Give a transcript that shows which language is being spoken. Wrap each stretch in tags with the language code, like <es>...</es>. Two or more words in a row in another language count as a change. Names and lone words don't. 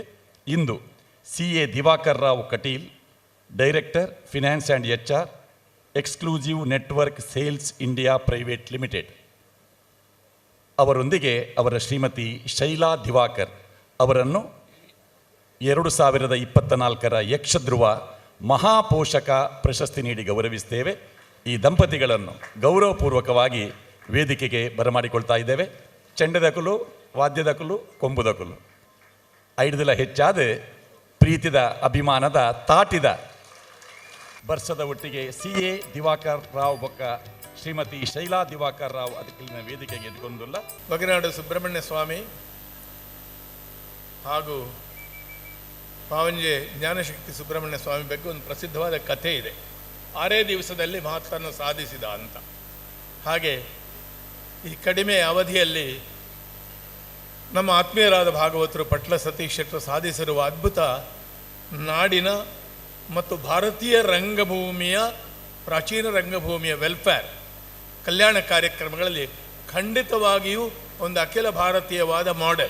<kn>ಇಂದು CA ದಿವಾಕರ್ ರಾವ್ ಕಟೀಲ್,</kn> <en>Director Finance and HR,</en> <kn>ಎಕ್ಸ್ಕ್ಲೂಸಿವ್ ನೆಟ್ವರ್ಕ್ ಸೇಲ್ಸ್ ಇಂಡಿಯಾ ಪ್ರೈವೇಟ್ ಲಿಮಿಟೆಡ್ ಅವರೊಂದಿಗೆ ಅವರ ಶ್ರೀಮತಿ ಶೈಲಾ ದಿವಾಕರ್ ಅವರನ್ನು 2024 ಯಕ್ಷಧ್ರುವ ಮಹಾಪೋಷಕ ಪ್ರಶಸ್ತಿ ನೀಡಿ ಗೌರವಿಸ್ತೇವೆ. ಈ ದಂಪತಿಗಳನ್ನು ಗೌರವಪೂರ್ವಕವಾಗಿ ವೇದಿಕೆಗೆ ಬರಮಾಡಿಕೊಳ್ತಾ ಇದ್ದೇವೆ.</kn> <tcy>ಚೆಂಡದಕಲು, ವಾದ್ಯದಕಲು, ಕೊಂಬುದಕಲು ಐಡ್ದೆಲ್ಲ ಹೆಚ್ಚಾದ ಪ್ರೀತಿದ ಅಭಿಮಾನದ ತಾಟಿದ ಬರ್ಸದ ಒಟ್ಟಿಗೆ CA ದಿವಾಕರ್ ರಾವ್ ಬೊಕ್ಕ ಶ್ರೀಮತಿ ಶೈಲಾ ದಿವಾಕರ್ ರಾವ್ ಅದಕ್ಕಿನ ವೇದಿಕೆಗೆ ಎದ್ಕೊಂಡುಲ್ಲ.</tcy> <kn>ಬಗೆನಾಡು ಸುಬ್ರಹ್ಮಣ್ಯ ಸ್ವಾಮಿ ಹಾಗೂ ಪಾವಂಜೆ ಜ್ಞಾನಶಕ್ತಿ ಸುಬ್ರಹ್ಮಣ್ಯ ಸ್ವಾಮಿ ಬಗ್ಗೆ ಒಂದು ಪ್ರಸಿದ್ಧವಾದ ಕಥೆ ಇದೆ. 6 ದಿವಸದಲ್ಲಿ ಮಹತ್ತನ್ನು ಸಾಧಿಸಿದ ಅಂತ. ಹಾಗೆ ಈ ಕಡಿಮೆ ಅವಧಿಯಲ್ಲಿ ನಮ್ಮ ಆತ್ಮೀಯರಾದ ಭಾಗವತರು ಪಟ್ಲ ಸತೀಶ್ ಶೆಟ್ಟರು ಸಾಧಿಸಿರುವ ಅದ್ಭುತ ನಾಡಿನ ಮತ್ತು ಭಾರತೀಯ ರಂಗಭೂಮಿಯ ಪ್ರಾಚೀನ ರಂಗಭೂಮಿಯ ವೆಲ್ಫೇರ್ ಕಲ್ಯಾಣ ಕಾರ್ಯಕ್ರಮಗಳಲ್ಲಿ ಖಂಡಿತವಾಗಿಯೂ ಒಂದು ಅಖಿಲ ಭಾರತೀಯವಾದ ಮಾಡೆಲ್.</kn>